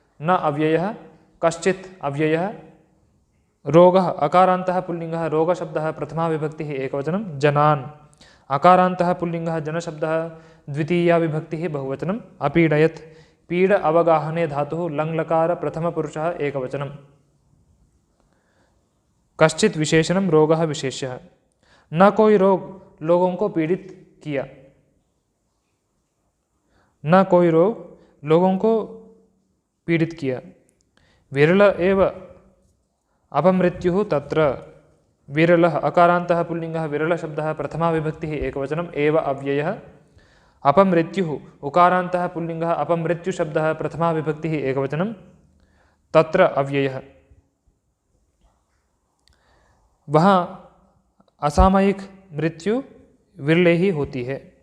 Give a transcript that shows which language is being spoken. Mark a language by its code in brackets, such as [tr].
[sa] न अव्ययः कश्चित् अव्ययः रोगः अकारान्तः पुल्लिङ्गः रोगशब्दः प्रथमा विभक्तिः एकवचनं जनान्। अकारान्तः पुल्लिङ्गः जनशब्दः द्वितीया विभक्तिः बहुवचनं अपीडयत्। पीड अवगाहने धातुः लङ् लकार प्रथमपुरुषः एकवचनं। कश्चित् विशेषणं रोगः विशेष्यः। [hi] न कोई रोग लोगों को पीड़ित किया। न कोई रोग लोगों को पीड़ित किया। [sa] विरल एव अपमृत्युः तत्र। विरलः अकारान्तः पुल्लिङ्गः विरलशब्दः प्रथमा विभक्तिः एकवचनं एव अव्ययः। अपमृत्युः उकारान्तः पुल्लिङ्गः अपमृत्युशब्दः प्रथमा विभक्तिः एकवचनं तत्र अव्ययः। [hi] वहाँ असामयिक मृत्यु विरले ही होती है।